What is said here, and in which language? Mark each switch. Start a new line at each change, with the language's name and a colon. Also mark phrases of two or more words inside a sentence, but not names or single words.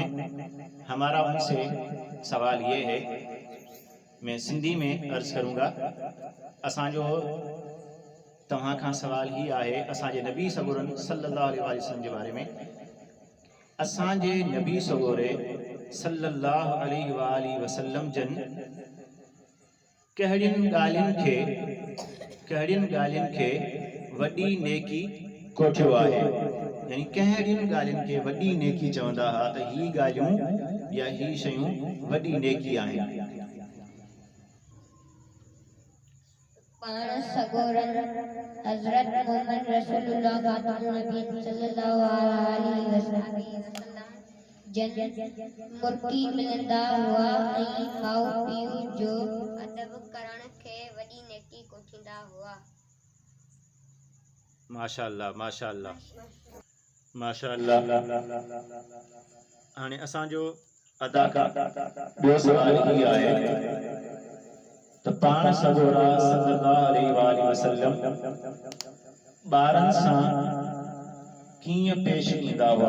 Urdu: ہمارا ان سے سوال یہ ہے، میں سندھی میں عرض کروں گا.
Sindhi: اساں جو تمہاں کھاں سوال ہی آئے اساں جے نبی سگورن
Arabic: صلی اللہ علیہ وسلم
Urdu: کے بارے میں.
Sindhi: اساں جے نبی سگورے
Arabic: صلی اللہ علیہ وآلہ وسلم
Sindhi: جن کہڑین ڳالھين کي وڏي نیڪي کوٺيو آهي، یعنی کهڙين ڳالھين کي وڏي نیڪي چوندا ها ته هي ڳالهيون يا هي شيون وڏي نیڪي آهن. پاڻ سڳورن حضرت محمد رسول اللہ خاتم النبی
Arabic: صلی اللہ علیہ وسلم
Sindhi: جن مرڪي ملندا هئا ۽ ماءُ پيءُ جو ادب ڪرڻ کي وڏي نيڪي کوٺيندا هئا.
Arabic: ماشاءاللہ ماشاءاللہ ماشاءاللہ.
Sindhi: हाणे असां जो अदा खां ॿियो सवाल ही आहे त पाण सॻोरा
Arabic: صلى الله عليه وسلم
Sindhi: ॿारनि सां कीअं पेश ईंदा हुआ.